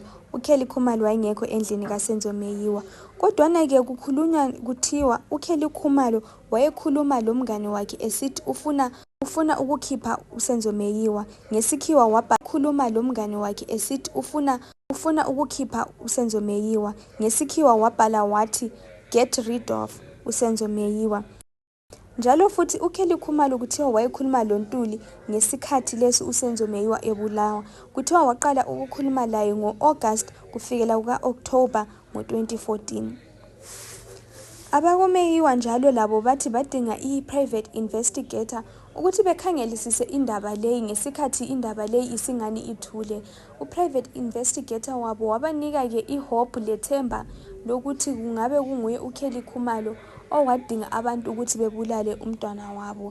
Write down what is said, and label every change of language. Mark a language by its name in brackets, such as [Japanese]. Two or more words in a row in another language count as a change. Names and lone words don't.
[North Ndebele] uKelly Khumalo wayengekho endlini kaSenzo Meyiwa. Kodwa ke kukhulunywa kuthiwa uKelly Khumalo wayekhuluma lomngane wakhe esithi ufuna ukukhipha uSenzo Meyiwa. Ngesikhiwa wakhuluma lomngane wakhe esithi ufuna ukukhipha uSenzo Meyiwa. Ngesikhiwa wabhala wathi [English] get rid of [North Ndebele] uSenzo Meyiwa. Njalo futhi uKelly Khumalo kuthiwa wayekhuluma loNtuli ngesikhathi lesi uSenzo Meyiwa ebulawa. Kuthiwa waqala ukukhuluma laye ngo-August kufikela kuka-October ngo-2014. AbakoMeyiwa njalo labo bathi badinga i- [English] private investigator [North Ndebele] ukuthi bekhangelisise indaba leyi ngesikhathi indaba leyi isingani ithule. U- [English] private investigator [North Ndebele] wabo wabanika ke ihope lethemba lokuthi kungabe kunguye uKelly Khumalo owadinga abantu ukuthi bebulale umntwana wabo.